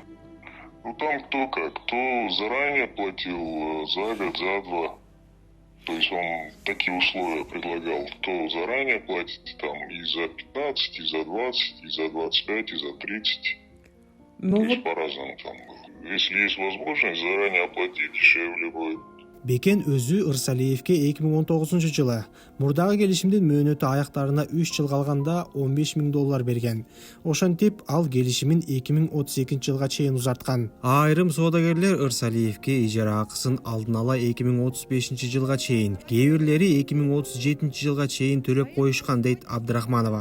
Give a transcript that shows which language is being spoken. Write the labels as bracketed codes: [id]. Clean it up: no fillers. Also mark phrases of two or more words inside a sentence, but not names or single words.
[ru] Ну там кто заранее платил за год, за 2. То есть он такие условия предлагал, кто заранее платит там и за 15, и за 20, и за 25, и за 30. То есть по-разному там было. Если есть возможность, заранее оплатить, дешевле будет. [ky] Бекен өзү Ырсалиевке 2019-жылы мурдагы келишимдин мөөнөтү аяктарына 3 жыл калганда $15,000 берген. Ошентип ал келишимин 2032-жылга чейин узарткан. Айрым соодагерлер Ырсалиевке ижара акысын алдын ала 2035-жылга чейин, кээ бирлери 2037-жылга чейин төлөп коюшкан, дейт Абдрахманова.